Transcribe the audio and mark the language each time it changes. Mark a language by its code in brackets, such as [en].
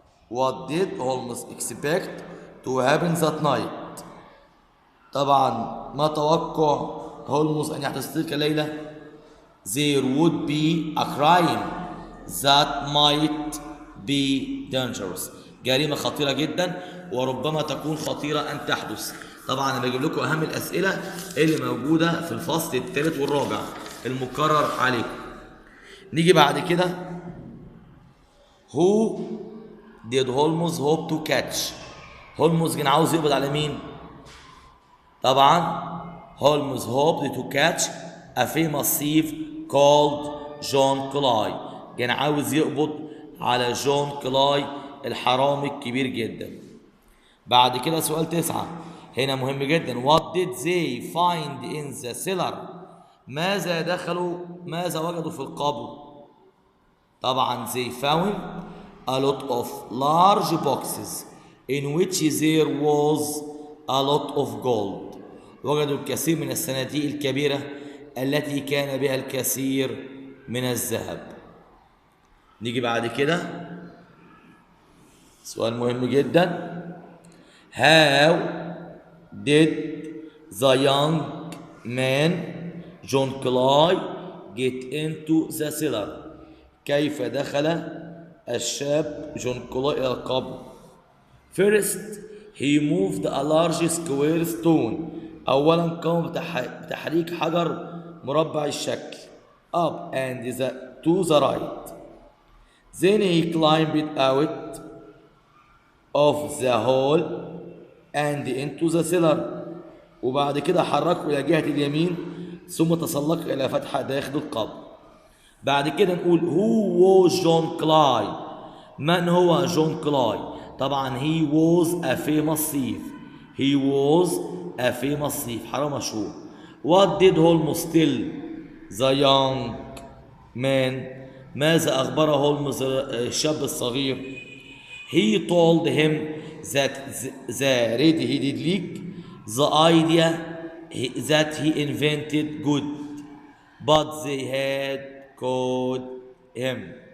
[en] What did Holmes expect to happen that night? [ar] طبعا ما توقع هولمز أن يحدث تلك الليلة؟ [en] There would be a crime that might be dangerous. [ar] جريمة خطيرة جدا وربما تكون خطيرة أن تحدث. طبعا أنا بجيب لكم أهم الأسئلة اللي موجودة في الفصل الثالث والرابع المكرر عليكم. نيجي بعد كده [en] Who did Holmes hope to catch? [ar] هولمز كان عاوز يقبض على مين؟ طبعا [en] Holmes hoped to catch a famous thief called John Clay. [ar] كان عاوز يقبض على جون كلاي الحرامي الكبير جدا. بعد كده سؤال 9 هنا مهم جدا. [en] What did they find in the cellar? [ar] ماذا وجدوا في القبو؟ طبعا [en] they found a lot of large boxes in which there was a lot of gold. [ar] وجدوا الكثير من الصناديق الكبيرة التي كان بها الكثير من الذهب. نيجي بعد كده سؤال مهم جدا. [en] How did the young man John Clay get into the cellar? [ar] كيف دخل الشاب جون كلاي إلى القبر؟ [en] First he moved a large square stone. [ar] أولا قام بتحريك حجر مربع الشكل [en] up and to the right. Then he climbed out of the hole and into the cellar. [ar] وبعد كده حركه إلى جهة اليمين ثم تسلق إلى فتحة داخل القبر. بعد كده نقول [en] who was John Clay؟ [ar] من هو جون كلاي؟ طبعا [en] he was a famous thief. he was a famous thief، [ar] حرامي مشهور. [en] what did Holmes tell the young man؟ [ar] ماذا أخبر هولمز الشاب الصغير؟ [en] he told him that the red-headed league the idea that he invented good but they had caught him.